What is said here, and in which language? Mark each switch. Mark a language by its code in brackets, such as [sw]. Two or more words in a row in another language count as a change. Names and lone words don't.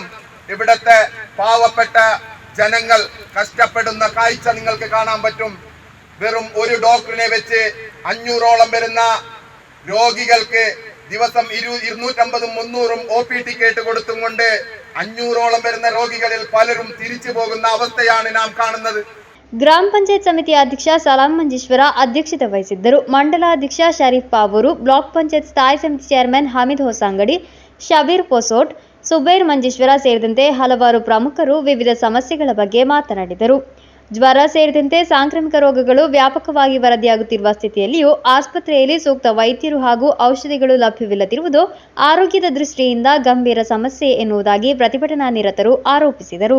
[ml] ഇവിടത്തെ പാവപ്പെട്ട ജനങ്ങൾ കഷ്ടപ്പെടുന്ന കാഴ്ച നിങ്ങൾക്ക് കാണാൻ പറ്റും. വെറും ഒരു ഡോക്ടറിനെ വെച്ച് 500ഓളം വരുന്ന രോഗികൾക്ക് ദിവസം 250-300 OPT കേട്ട് കൊടുത്തും കൊണ്ട് 500ഓളം വരുന്ന രോഗികളിൽ പലരും തിരിച്ചു പോകുന്ന അവസ്ഥയാണ് നാം കാണുന്നത്. [kn] ಗ್ರಾಮ ಪಂಚಾಯತ್ ಸಮಿತಿ ಅಧ್ಯಕ್ಷ ಸಲಾಂ ಮಂಜೇಶ್ವರ ಅಧ್ಯಕ್ಷತೆ ವಹಿಸಿದ್ದರು. ಮಂಡಲಾಧ್ಯಕ್ಷ ಶರೀಫ್ ಪಾವೂರು, ಬ್ಲಾಕ್ ಪಂಚಾಯತ್ ಸ್ಥಾಯಿ ಸಮಿತಿ ಚೇರ್ಮನ್ ಹಮೀದ್ ಹೊಸಂಗಡಿ, ಶಬೀರ್ ಪೊಸೋಟ್, ಸುಬೈರ್ ಮಂಜೇಶ್ವರ ಸೇರಿದಂತೆ ಹಲವಾರು ಪ್ರಮುಖರು ವಿವಿಧ ಸಮಸ್ಯೆಗಳ ಬಗ್ಗೆ ಮಾತನಾಡಿದರು. ಜ್ವರ ಸೇರಿದಂತೆ ಸಾಂಕ್ರಾಮಿಕ ರೋಗಗಳು ವ್ಯಾಪಕವಾಗಿ ವರದಿಯಾಗುತ್ತಿರುವ ಸ್ಥಿತಿಯಲ್ಲಿಯೂ ಆಸ್ಪತ್ರೆಯಲ್ಲಿ ಸೂಕ್ತ ವೈದ್ಯರು ಹಾಗೂ ಔಷಧಿಗಳು ಲಭ್ಯವಿಲ್ಲದಿರುವುದು ಆರೋಗ್ಯದ ದೃಷ್ಟಿಯಿಂದ ಗಂಭೀರ ಸಮಸ್ಯೆ ಎನ್ನುವುದಾಗಿ ಪ್ರತಿಭಟನಾ ನಿರತರು ಆರೋಪಿಸಿದರು.